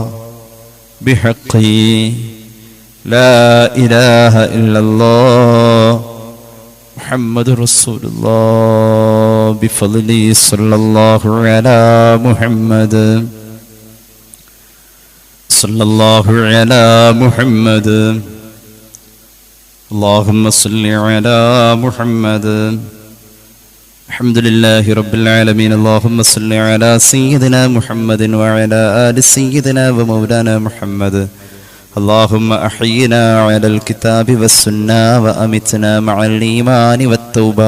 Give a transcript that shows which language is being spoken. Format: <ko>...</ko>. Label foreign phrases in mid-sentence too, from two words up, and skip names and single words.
<ar>بحق لا إله إلا الله محمد رسول الله. بفضل صلى الله على محمد صلى الله على محمد. اللهم صل على محمد. الحمد لله رب العالمين. اللهم صل على سيدنا محمد وعلى آل سيدنا ومولانا محمد. اللهم أحينا على الكتاب والسنة وأمتنا مع الإيمان والتوبة.</ar>